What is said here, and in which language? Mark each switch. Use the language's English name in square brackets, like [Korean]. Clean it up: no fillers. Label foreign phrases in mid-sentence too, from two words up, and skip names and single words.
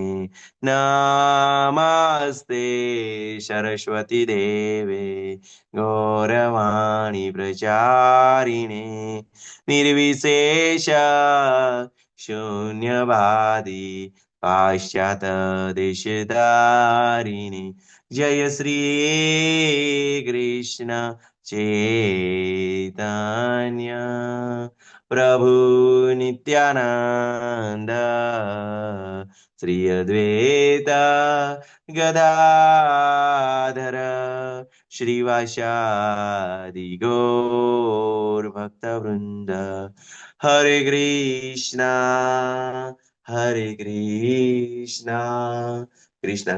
[Sanskrit] नमस्ते सरस्वती देवे गौरवाणी प्रचारिणे निर्विशेष शून्यवादी पाश्चात देशधारिणे. जय श्री कृष्ण चैतन्य પ્રભુ નિત્યાનંદ શ્રી અદ્વૈતા ગદાધર શ્રીવાસાદિ ગૌર ભક્તવૃંદ હરે કૃષ્ણ હરે કૃષ્ણ કૃષ્ણ